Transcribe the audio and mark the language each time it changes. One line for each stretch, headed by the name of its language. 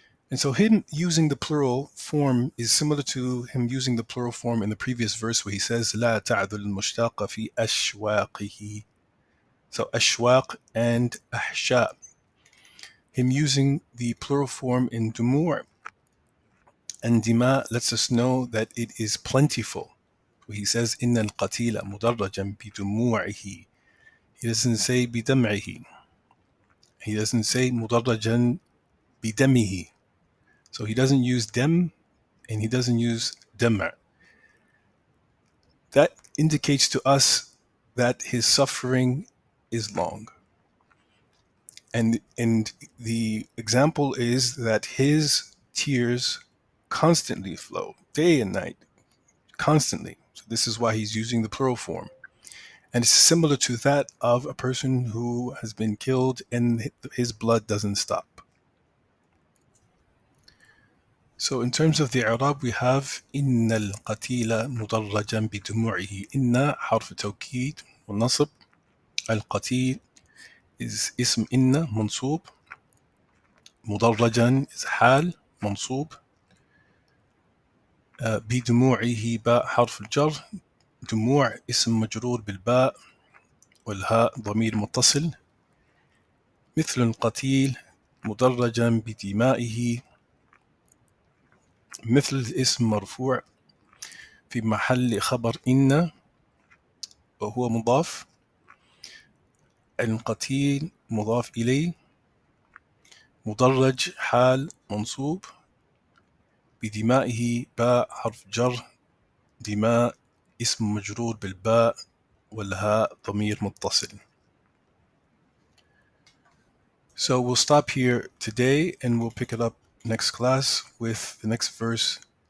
English: And so him using the plural form is similar to him using the plural form in the previous verse where he says,
Arabic: لا تعذل المشتاق في أشواقه.
English: So ashwaq and ahsha. Him using the plural form in dumur and dima lets us know that it is plentiful. He says,
Arabic: إن القتيل مدرجا بدموعه.
English: He doesn't say بدمعه. He doesn't say
Arabic: مدرجا بدمه.
English: So he doesn't use dem and he doesn't use dam'. That indicates to us that his suffering is long. And the example is that his tears constantly flow, day and night, constantly. So this is why he's using the plural form. And it's similar to that of a person who has been killed and his blood doesn't stop. So in terms of the i'rab, we have
Arabic: إن القتيل مدرجا بدموعه. إن حرف توكيد والنصب. القتيل is اسم إن منصوب. مدرجا is حال منصوب. بدموعه باء حرف الجر. دموع اسم مجرور بالباء والهاء ضمير متصل. مثل القتيل مدرجا بدمائه. مثل اسم مرفوع في محل خبر إن وهو مضاف. القتيل مضاف إليه. مدرج حال منصوب. بدمائه باء حرف جر. دماء اسم مجرور بالباء والهاء ضمير متصل.
English: So we'll stop here today and we'll pick it up next class with the next verse.